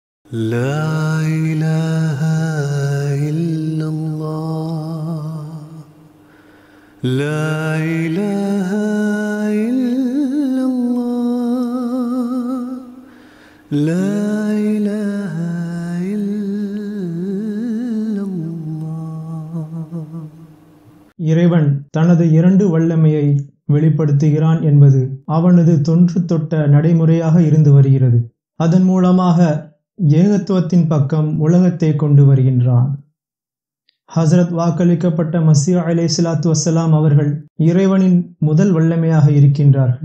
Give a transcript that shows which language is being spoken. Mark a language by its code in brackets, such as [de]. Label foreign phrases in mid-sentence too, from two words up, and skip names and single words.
[ar] لا إله إلا الله لا إله إلا الله لا إله إلا الله. [ta] இறைவன் தனது இரண்டு வல்லமையை வெளிப்படுத்துகிறான் என்பது அவனது தொன்று தொட்ட நடைமுறையாக இருந்து வருகிறது. அதன் மூலமாக ஏகத்துவத்தின் பக்கம் உலகத்தை கொண்டு வருகின்றான். ஹசரத் வாக்களிக்கப்பட்ட மசீஹ் [ar] عليه الصلاة والسلام [ta] அவர்கள் இறைவனின் முதல் வல்லமையாக இருக்கின்றார்கள்.